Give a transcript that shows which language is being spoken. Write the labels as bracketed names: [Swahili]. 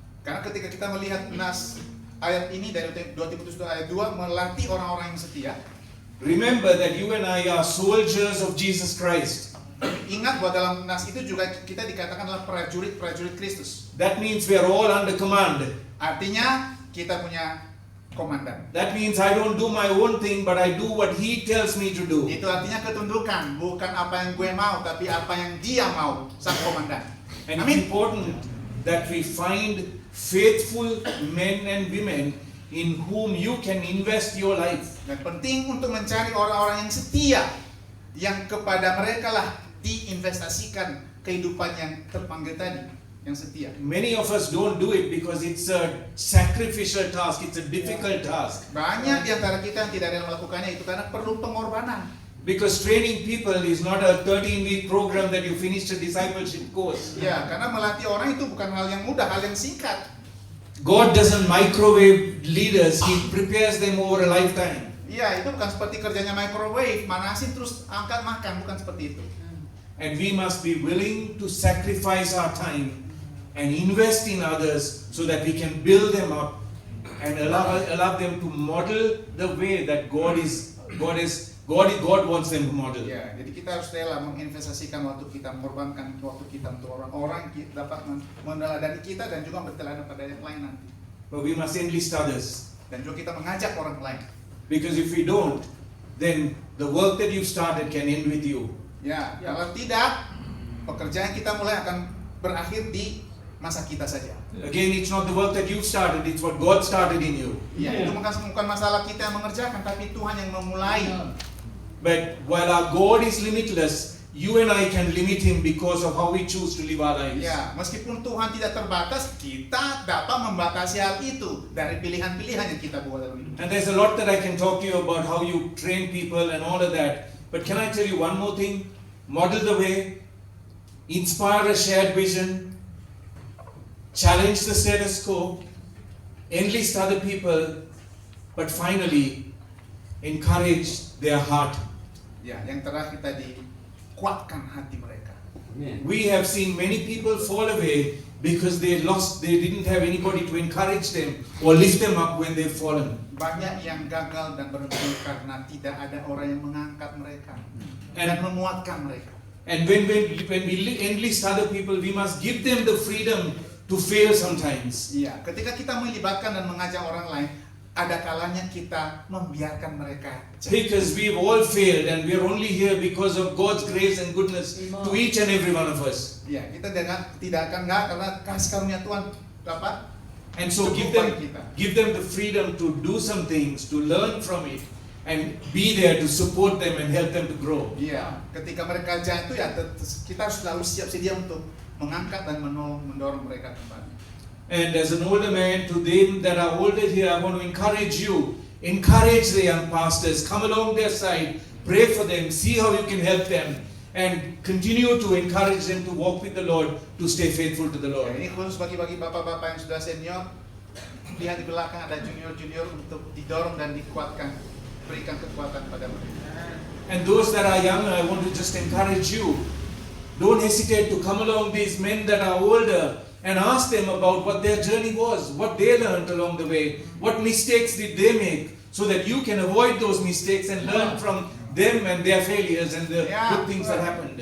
[Indonesian] Karena ketika kita melihat ayat ini dari 2 Timotius ayat 2 melatih orang-orang yang setia. [English] remember that you and I are soldiers of Jesus Christ. [Indonesian] Ingat bahwa dalam nas itu juga kita dikatakan adalah prajurit-prajurit Kristus. [English] That means we are all under command. [Indonesian] Artinya kita punya komandan. [English] That means I don't do my own thing, but I do what He tells me to do. [Indonesian] Itu artinya ketundukan, bukan apa yang gue mau, tapi apa yang Dia mau, sang komandan. [English] And it's [Indonesian] Amin. [English] important that we find faithful men and women in whom you can invest your life. [Indonesian] Dan penting untuk mencari orang-orang yang setia, yang kepada mereka lah diinvestasikan kehidupan yang terpanggil tadi, yang setia. [English] Many of us don't do it because it's a sacrificial task, it's a difficult task. [Indonesian] Banyak di antara kita yang tidak ada yang melakukannya itu karena perlu pengorbanan. [English] Because training people is not a 13-week program that you finish a discipleship course. [Indonesian] Ya, karena melatih orang itu bukan hal yang mudah, hal yang singkat. [English] God doesn't microwave leaders, He prepares them over a lifetime. [Indonesian] Iya, itu bukan seperti kerjanya microwave, manasin terus angkat makan, bukan seperti itu. [English] And we must be willing to sacrifice our time and invest in others so that we can build them up and allow them to model the way that God wants them to model. [Indonesian] Ya, jadi kita harus rela menginvestasikan waktu kita, mengorbankan waktu kita untuk orang-orang yang dapat meneladani kita dan juga berteladan pada yang lain nanti. [English] But we must enlist others. [Indonesian] Dan juga kita mengajak orang lain. [English] Because if we don't, then the work that you've started can end with you. [Indonesian] Ya, kalau tidak, pekerjaan kita mulai akan berakhir di masa kita saja. [English] Again, it's not the work that you've started, it's what God started in you. [Indonesian] Ya, itu bukan masalah kita yang mengerjakan, tapi Tuhan yang memulai. [English] But while our God is limitless, you and I can limit him because of how we choose to live our lives. [Indonesian] Ya, meskipun Tuhan tidak terbatas, kita dapat membatasi hal itu dari pilihan-pilihan yang kita buat dalam hidup. [English] And there's a lot that I can talk to you about how you train people and all of that. But can I tell you one more thing? Model the way, inspire a shared vision, challenge the status quo, enlist other people, but finally, encourage their heart. [Indonesian] Ya, yang terakhir tadi, kuatkan hati mereka. [English] We have seen many people fall away because they didn't have anybody to encourage them or lift them up when they've fallen. [Indonesian] Banyak yang gagal dan berhenti karena tidak ada orang yang mengangkat mereka dan menguatkan mereka. [English] And when we enlist other people, we must give them the freedom to fail sometimes. [Indonesian] Iya, ketika kita melibatkan dan mengajak orang lain, ada kalanya kita membiarkan mereka jatuh. [English] Because we've all failed and we're only here because of God's grace and goodness to each and every one of us. [Indonesian] Ya, kita tidak akan karena kasih karunia Tuhan dapat. [English] And so give them the freedom to do some things, to learn from it, and be there to support them and help them to grow. [Indonesian] Iya, ketika mereka jatuh ya kita harus selalu siap sedia untuk mengangkat dan mendorong mereka kembali. [English] And as an older man, to them that are older here, I want to encourage you. Encourage the young pastors. Come along their side. Pray for them. See how you can help them. And continue to encourage them to walk with the Lord, to stay faithful to the [Indonesian] Ya, [English] Lord. [Indonesian] ini khusus bagi bapak-bapak yang sudah senior. Lihat di belakang ada junior-junior untuk didorong dan dikuatkan. Berikan kekuatan pada mereka. [English] And those that are young, I want to just encourage you. Don't hesitate to come along these men that are older and ask them about what their journey was, what they learned along the way, what mistakes did they make, so that you can avoid those mistakes and learn from them and their failures and the good things that happened.